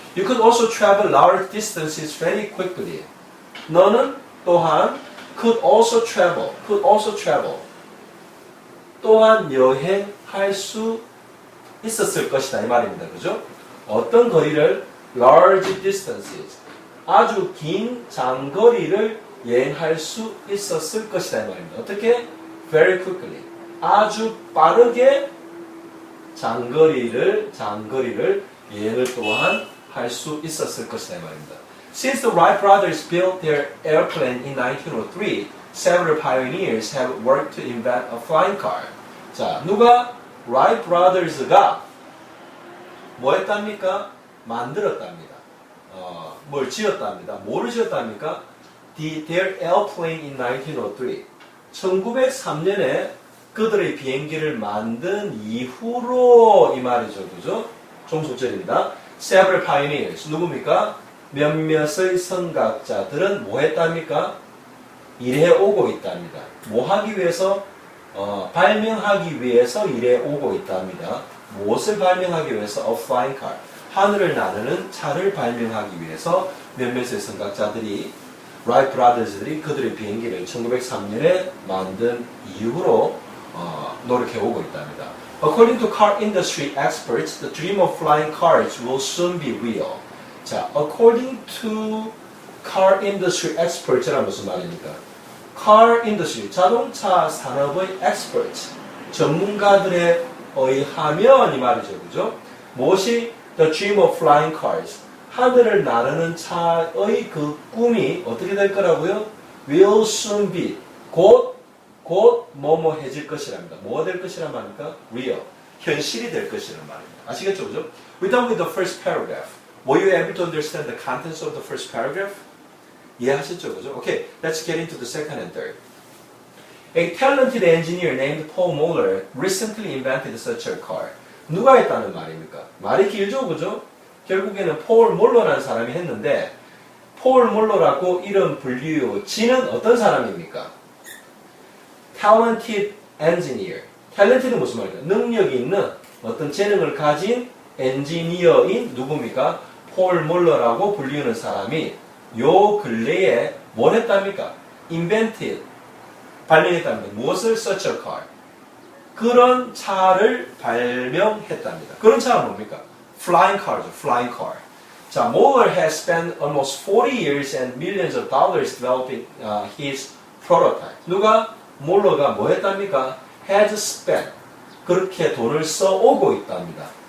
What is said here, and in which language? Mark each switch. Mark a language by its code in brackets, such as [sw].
[en] You could also travel large distances very quickly. [ko] 너는 또한 [en] could also travel. [ko] 또한 여행할 수 있었을 것이다 이 말입니다. 그죠? 어떤 거리를 large distances, 아주 긴 장거리를 여행할 수 있었을 것이다 이 말입니다. 어떻게? very quickly, 아주 빠르게 장거리를 여행을 또한 할 수 있었을 것이다 이 말입니다. [en] Since the Wright brothers built their airplane in 1903, several pioneers have worked to invent a flying car. [ko] 자, 누가? Wright brothers가 뭐 했답니까? 만들었답니다. 뭘 지었답니다. 뭐를 지었답니까? [en] Their airplane in 1903. [ko] 1903년에 그들의 비행기를 만든 이후로 이 말이죠. 그죠? 종속절입니다. Several pioneers. 누굽니까? 몇몇의 선각자들은 뭐 했답니까? 일해 오고 있답니다. 뭐 하기 위해서? 발명하기 위해서 일해 오고 있답니다. 무엇을 발명하기 위해서? [en] A flying car. [ko] 하늘을 나르는 차를 발명하기 위해서 몇몇의 선각자들이 Wright brothers들이 그들의 비행기를 1903년에 만든 이후로 노력해 오고 있답니다. [en] According to car industry experts, the dream of flying cars will soon be real. 자, according to car industry experts란 [ko] 무슨 말입니까? car industry, 자동차 산업의 experts, 전문가들에 의하면 이 말이죠. 그죠? 무엇이 the dream of flying cars, 하늘을 나르는 차의 그 꿈이 어떻게 될 거라고요? will soon be, 곧 뭐뭐해질 것이랍니다. 뭐가 될 것이란 말입니까? real, 현실이 될 것이란 말입니다. 아시겠죠? 그죠? [en] We're done with the first paragraph. Were you able to understand the contents of the first paragraph? [ko] 이해하셨죠? 그죠? [en] Okay, let's get into the second and third. A talented engineer named Paul Moeller recently invented such a car. [ko] 누가 했다는 말입니까? 말이 길죠? 그죠? 결국에는 폴 몰러라는 사람이 했는데 폴 몰러라고 이름 불리우지는 어떤 사람입니까? Talented engineer. Talented는 무슨 말입니까? 능력이 있는 어떤 재능을 가진 엔지니어인 누굽니까? 폴 몰러라고 불리우는 사람이 요 근래에 뭘 했답니까? [en] Invented. [ko] 발명했답니다. 무엇을? [en] Such a car. [ko] 그런 차를 발명했답니다. 그런 차가 뭡니까? [en] Flying car죠. Flying car. 자, Moeller has spent almost 40 years and millions of dollars developing his prototype. [ko] 누가? 몰러가 뭐 했답니까? Has spent. 그렇게 돈을 써오고 있답니다.